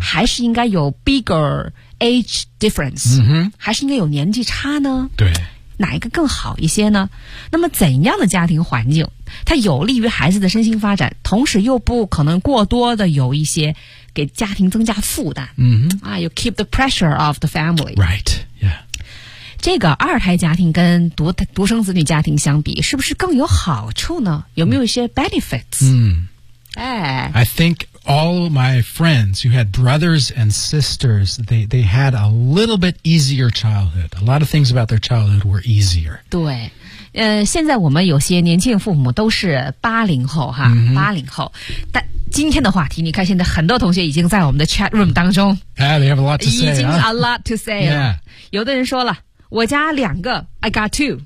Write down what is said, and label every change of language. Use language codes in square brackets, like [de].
[zh] 还是应该有 [en] bigger age difference？嗯、mm-hmm. [zh] 还是应该有年纪差呢？对。哪一个更好一些呢？那么怎样的家庭环境，它有利于孩子的身心发展，同时又不可能过多的有一些给家庭增加负担？嗯、 [en] mm-hmm. 啊 ，you keep the pressure of the family. Right. Yeah. [zh] 这个二胎家庭跟独生子女家庭相比，是不是更有好处呢？有没有一些 benefits？嗯、mm-hmm.。哎、 [en] I think all my friends who had brothers and sisters, they had a little bit easier childhood. A lot of things about their childhood were easier. [zh] 对，现在我们有些年轻父母都是80后哈，八、 mm-hmm. 零后。但今天的话题，你看现在很多同学已经在我们的 chat room 当中。 [en] Yeah, they have a lot to say. 已经 a lot to say 了。 Yeah. [zh] 有的人说了。我家两个 [en] I got two.